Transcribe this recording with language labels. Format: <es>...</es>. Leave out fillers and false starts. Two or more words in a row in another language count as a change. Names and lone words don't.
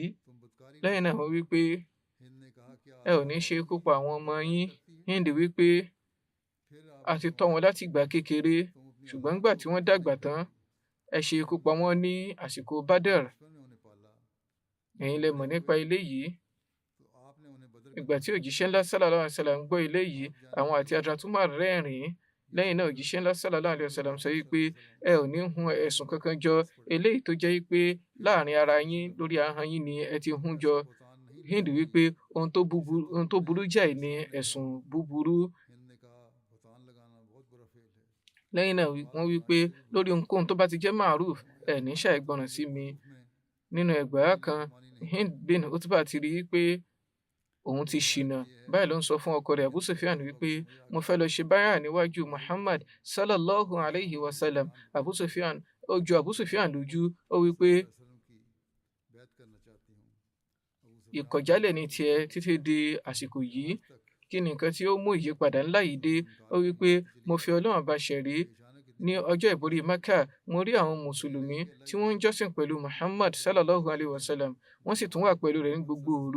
<yo>Lẹ́yìn náà wọ́n wí pé ẹ ò ní ṣe ikú pa àwọn ọmọ yín. Hind wí pé a ti tọ́ wọn láti ìgbà kékeré, ṣùgbọ́n nígbà tí wọ́n dàgbà tán, ẹ ṣe ikú pa wọ́n ní àsìkò Badr. Ẹ̀yin lẹ mọ̀ nípa eléyìí. Ìgbà tí òjíṣẹ́ ńlá</yo> <ar>صلى الله عليه وسلم</ar> <yo>gbọ́ eléyìí, àwọn àti Hazrat Umar rẹ́rìn-ín. Lẹ́yìn náà òjíṣẹ́ ńlá</yo> <ar>صلى الله عليه وسلم</ar> <yo>sọ wípé ẹ ò ní hun ẹ̀sùn kankan jọ, eléyìí tó jẹ́ wípé láàrin ara yín lórí ahọ́n yín ni ẹ ti hun jọ. Hind wípé ohun tó burú jáì ni ẹ̀sùn búburú. Lẹ́yìn náà wọ́n wípé lórí ohunkóhun tó bá ti jẹ́ ma'ruf, ẹ ní ṣàìgbọràn sí mi. Nínú ẹgbàá kan, Hind bin Utbah ti rí pé òun ti ṣìnà. Báyìí ló ń sọ fún ọkọ rẹ̀ Abu Sufyan wípé mo fẹ́ lọ ṣe báyà níwájú Muhammad</yo> <ar>صلى الله عليه وسلم.</ar> <yo>Abu Sufyan lójú, ó wípé ìkọ̀jálẹ̀ ní tiẹ̀ títí di àsìkò yìí, kí ni nǹkan tí ó mú ìyípadà ńlá yìí dé? Ó wípé mo fi Ọlọ́run bá ṣẹ̀rí, ní ọjọ́ ìborí Mẹ́kà mo rí àwọn mùsùlùmí tí wọ́n ń jọ́sìn pẹ̀lú Muhammad</yo> <ar>صلى الله عليه وسلم,</ar> <yo>wọ́n sì tún wà pẹ̀lú rẹ̀ ní gbogbo òru.</yo>